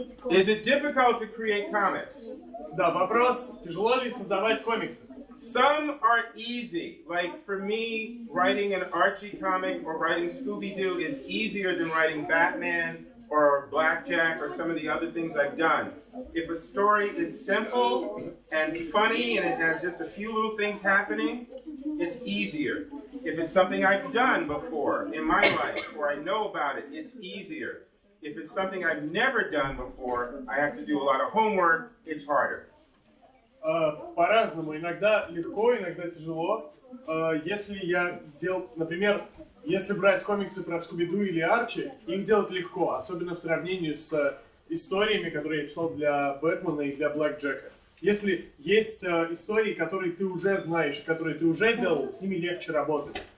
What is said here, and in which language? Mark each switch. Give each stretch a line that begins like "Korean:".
English: Is it difficult to create comics?
Russian: Да, вопрос, тяжело ли создавать комиксы?
English: Some are easy. Like for me, writing an Archie comic or writing Scooby-Doo is easier than writing Batman or Blackjack or some of the other things I've done. If a story is simple and funny and it has just a few little things happening, it's easier. If it's something I've done before in my life or I know about it, it's easier. If it's something I've never done before, I have to do a lot of homework, it's harder.
Russian: По-разному. Иногда легко, иногда тяжело. Если я делал, например, если брать комиксы про Скуби-Ду или Арчи, их делать легко, особенно в сравнении с историями, которые я писал для Бэтмена и для Блэкджека. Если есть истории, которые ты уже знаешь, которые ты уже делал, с ними легче работать.